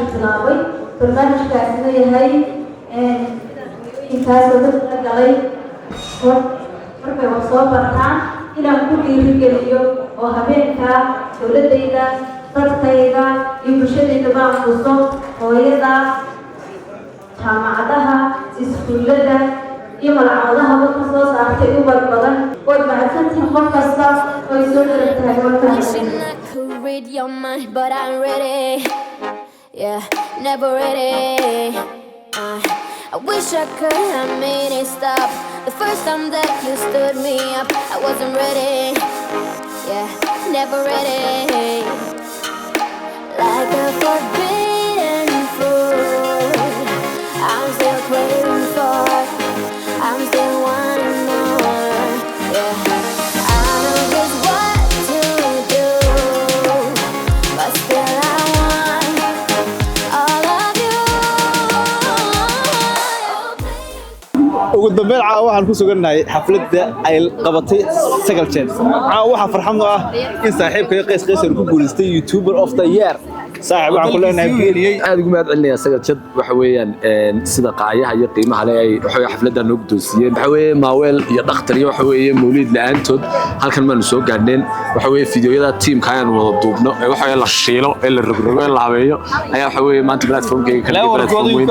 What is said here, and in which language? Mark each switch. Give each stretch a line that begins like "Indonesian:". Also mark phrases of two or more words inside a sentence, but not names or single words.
Somali: bilaabay barnaamijkaasina yahay intaasoo dadka galay markay wax soo bartaan inaan ku dhiirigeliyo oo habeenka dowladayda dadkayga iyo bulshadayda baan xuso hooyada jaamacadaha iskuullada iyo malcamadaha dadka soo saartay ubad badan way mahadsantihiin qof kasta oo soo dharagtahay
English: Read your mind, but I'm ready. Yeah, never ready. I wish I could have made it stop. The first time that you stood me up, I wasn't ready. Yeah, never ready. Like a forbidden fruit, I'm still craving for. I'm still wanting more. Yeah, I know just what to do, but still I want all of you.
Somali: ugu dambeyn caawa waxaan ku sugannahay xafladda ay qabatay sagal jeer caawa waxaa farxad ah in saaxiibkay Qays Qaysar ku guuleystay
English: YouTuber of the Year
Somali: saaxiib waxaan ku leenahay aad ugu mahad celinaya sagal jad waxa weeyaan sida qaayaha iyo qiimaha leh ay waxa xafladda noo guddoonsiyeen waxa weeye maaweel iyo dhakhtar iyo waxa weeye mawlid la'aantood halkan maanu soo gaadhneen waxa weeye fiidiyoyada teamka ayaan wada duubno waxa weeye la shiilo ee la rogrogo ee la habeeyo ayaa waxa weeye maanta platformkayga kala platform weyn